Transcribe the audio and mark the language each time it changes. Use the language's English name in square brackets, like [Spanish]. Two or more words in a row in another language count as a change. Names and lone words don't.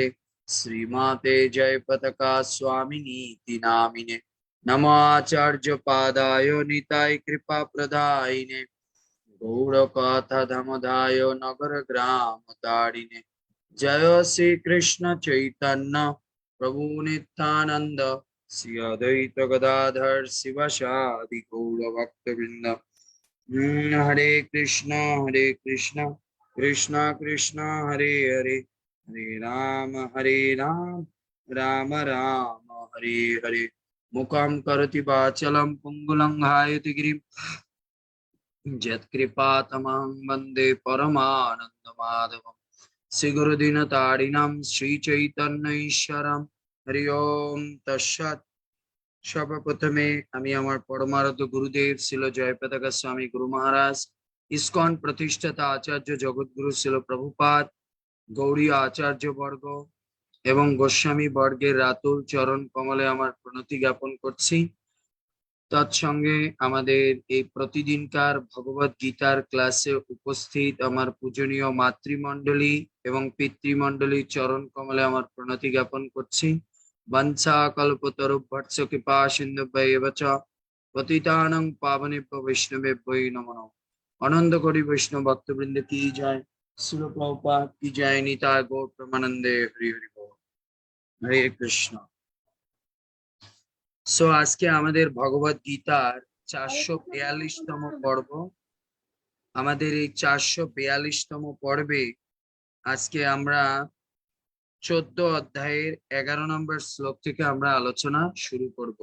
[Sanskrit] श्रीमाते जयपताका स्वामिनीति नामिने नमाचार्यपादाय निताय कृपाप्रदायिने गौरकथा धमधाय नगर ग्राम तारिणे जय श्री कृष्ण चैतन्य प्रभु नित्यानंद श्री अद्वैत गदाधर शिवसादि गौर भक्तवृंद। हरे कृष्ण कृष्ण कृष्ण हरे हरे हरे राम राम राम हरे हरे। मुखं करोति वाचालं पुंगुलंघायति गिरिं यत्कृपातमहं वन्दे परमानन्दमाधवं श्रीगुरुदीनतारिणां श्रीचैतन्यईश्वरं। हरि ओम तत्सत्। [Bangla] সর্বপ্রথমে আমি আমার পরমারাধ্য গুরুদেব ছিল জয়পতাকা স্বামী গুরু মহারাজ, ইসকন প্রতিষ্ঠাতা আচার্য জগৎগুরু ছিল প্রভুপাদ, গৌড়ীয় আচার্য বর্গ এবং গোস্বামী বর্গের রাতুল চরণ কমলে আমার প্রণতি জ্ঞাপন করছি। তৎসঙ্গে আমাদের এই প্রতিদিনকার ভগবত গীতার ক্লাসে উপস্থিত আমার পূজনীয় মাতৃমণ্ডলী এবং পিতৃমণ্ডলীর চরণ কমলে আমার প্রণতি জ্ঞাপন করছি। [Sanskrit] বঞ্ছা কল্পতরুভ্যর্ষ কৃপা সিন্ধুভ্যেব চ পতিতানাং পাবনেভ্যো বৈষ্ণবেভ্যো নমো। [Bangla] আনন্দ করি বৈষ্ণব ভক্তবৃন্দ কি জয়, শ্রীল প্রভুপাদ কি জয়, নিতাই গৌর প্রেমানন্দে হরি হরি বল। হরে কৃষ্ণ। সো আজকে আমাদের ভগবত গীতার 442তম পর্ব। আমাদের এই 442তম পর্বে আজকে আমরা 14 অধ্যায়ের 11 নম্বর শ্লোক থেকে আমরা আলোচনা শুরু করব।